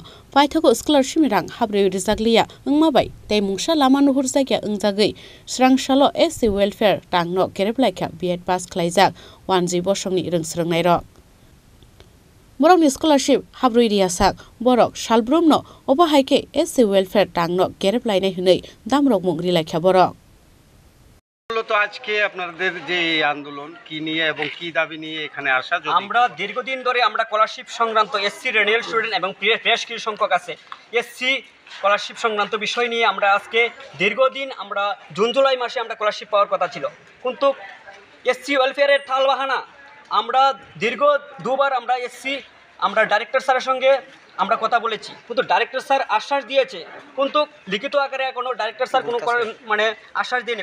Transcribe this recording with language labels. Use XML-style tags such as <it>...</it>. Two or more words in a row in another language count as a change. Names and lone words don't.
<trp>paithago scholarship rang habre rizakliya ungmabai tei mungsa lama nuhur jaigya ungjagui srangshalo</trp> <en>SC welfare</en> <trp>tangno kereplaika B.Ed pass khlaijak 1G bosongni rengsrangnai rok. Borokni scholarship habrui riasak borok shalbrumno obahaike</trp> <en>SC welfare</en> <trp>tangno kereplainai hunei damrok mungri laikha borok.</trp> <bn>তো আজকে আপনাদের যে আন্দোলন কি নিয়ে এবং কি দাবি নিয়ে এখানে আসা? আমরা দীর্ঘদিন ধরে আমরা স্কলারশিপ সংক্রান্ত</bn> <en>SC renewal student</en> <bn>এবং ফ্রেশ কিছু সংখ্যক আছে</bn> <en>SC scholarship</en> <bn>সংক্রান্ত বিষয় নিয়ে আমরা আজকে দীর্ঘদিন আমরা জুন জুলাই মাসে আমরা স্কলারশিপ পাওয়ার কথা ছিল, কিন্তু এসসি ওয়েলফেয়ারের টালবাহানা আমরা দীর্ঘ দুবার আমরা আমরা ডাইরেক্টর স্যারের সঙ্গে আমরা কথা বলেছি, কিন্তু</bn> <en>Director sir</en> <bn>আশ্বাস দিয়েছে, কিন্তু লিখিত আকারে এখনো</bn> <en>Director sir</en> <bn>কোনো আশ্বাস দিয়নি।</bn>